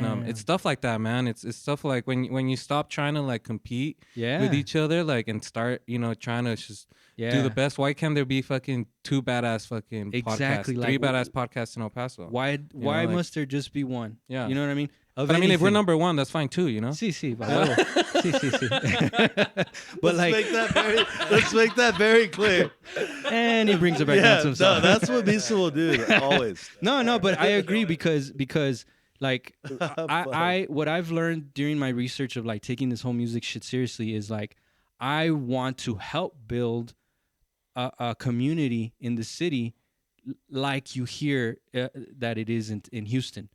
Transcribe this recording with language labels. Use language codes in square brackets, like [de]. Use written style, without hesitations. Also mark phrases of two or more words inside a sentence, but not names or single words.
[en] And it's stuff like that, man. It's stuff like when you stop trying to like compete Yeah. with each other, like, and start, you know, trying to just do the best. Why can't there be fucking two badass fucking Exactly, podcasts, like, three badass podcasts in El Paso? Why know, like- must there just be one? Yeah. You know what I mean? But I mean, if we're number one, that's fine too, you know. [es] Sí, sí, huevo. Sí, sí, sí. [en] But Let's like, make that very clear. and he brings it back down Yeah, to no, himself. that's what Misa will do always. No, but I agree because like I what I've learned during my research of like taking this whole music shit seriously is like I want to help build a community in the city like you hear that it is in Houston,